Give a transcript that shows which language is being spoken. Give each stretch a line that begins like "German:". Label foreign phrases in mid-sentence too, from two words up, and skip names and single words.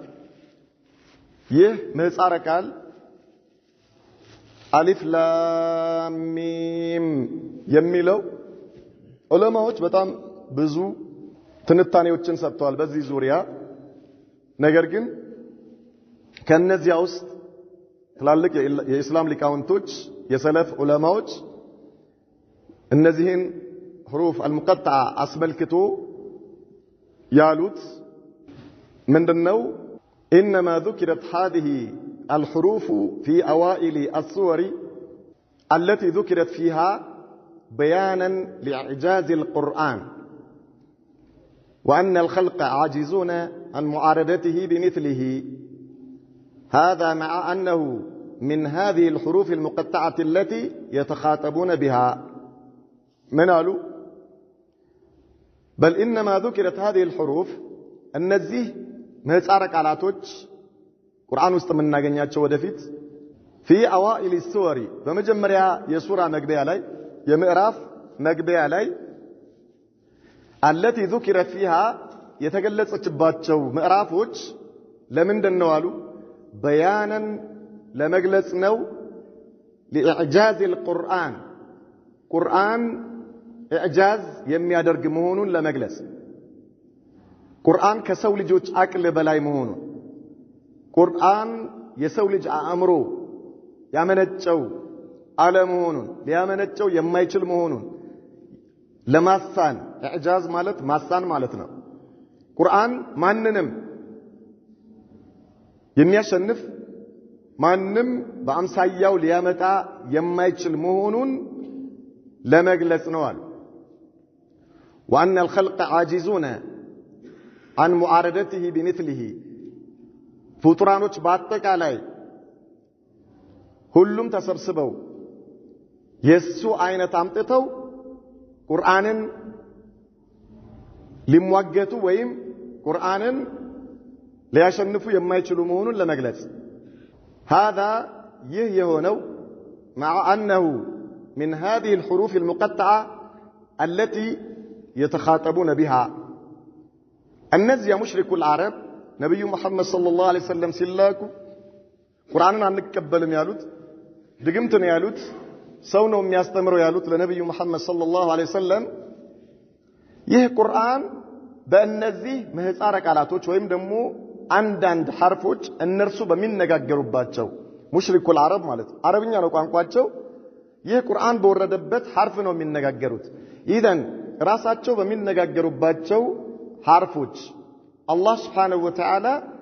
Amharic: ይህ ምህጻረ ቃል
Arabic: ألف لام ميم
Amharic: የሚለው ዑለማዎች በጣም ብዙ ትንታኔዎችን ሰጥተዋል በዚህ ዙሪያ። ነገር ግን ከነዚያ ውስጥ ትላልቅ የኢስላም ሊቃውንቶች የሰለፍ ዑለማዎች እነዚህን
Arabic: حروف المقطعة
Amharic: አስመልክቶ ያሉት ምንድነው?
Arabic: إنما ذكرت هذه الحروف في أوائل السور التي ذكرت فيها بيانا لإعجاز القرآن وأن الخلق عاجزون عن معارضته بمثله. هذا مع أنه من هذه الحروف المقطعة التي يتخاطبون بها.
Amharic: من قالوا؟ بل إنما ذكرت هذه الحروف النزيه ምህጻረ ቃላቶች ቁርአን ውስጥ የምናገኛቸው ወደፊት
Arabic: في أوائل السور
Amharic: በመጀመሪያ የሱራ መግቢያ ላይ የምዕራፍ መግቢያ ላይ
Arabic: التي ذكرت فيها
Amharic: የተገለጸችባቸው ምዕራፎች ለምንድን ነው አሉ? በያነን ለመግለጽ ነው።
Arabic: لإعجاز القرآن
Amharic: ቁርአን ኢዕጃዝ የሚያደርግ መሆኑን ለመግለጽ ቁርአን ከሰው ልጆች አቅል በላይ መሆኑን ቁርአን የሰው ልጅ አእምሮ ያመነጨው አለመሆኑን ሊያመነጨው የማይችል መሆኑን ለማሳን ኢዕጃዝ ማለት ማሳን ማለት ነው። ቁርአን ማንንም የሚያሸንፍ ማንም በአምሳያው ሊያመጣ የማይችል መሆኑን ለመግለጽ ነው አሉ።
Arabic: وأن الخلق عاجزون عن معارضته بمثله
Amharic: ፍጡራኖች በአጠቃላይ ሁሉም ተሰብስበው የሱ አይነት አምጥተው ቁርአንን ሊሟገቱ ወይም ቁርአንን ሊያሸንፉ የማይችሉ መሆኑን ለመግለጽ هذا ይህ የሆነው
Arabic: مع أنه من هذه الحروف المقطعة التي يتخاطبون بها
Amharic: እነዚያ
Arabic: مشركو العرب
Amharic: ነብዩ መሐመድ
Arabic: صلى الله عليه وسلم
Amharic: ሲላኩ ቁርአንን አንቀበልም ያሉት ድግምት ነው ያሉት ሰው ነው የሚያስተምረው ያሉት ለነብዩ መሐመድ
Arabic: صلى الله عليه وسلم
Amharic: ይህ ቁርአን በእነዚህ ምህጻረ ቃላቶች ወይም ደግሞ አንዳንድ ሐርፎች እነርሱ በሚነጋገሩባቸው
Arabic: مشركو العرب
Amharic: ማለት አረብኛ ነው ቋንቋቸው ይህ ቁርአን በወረደበት ሐርፍ ነው የሚነጋገሩት። ኢዘን ራሳቸው በሚነጋገሩባቸው ሐርፎች አላህ
Arabic: سبحانه وتعالى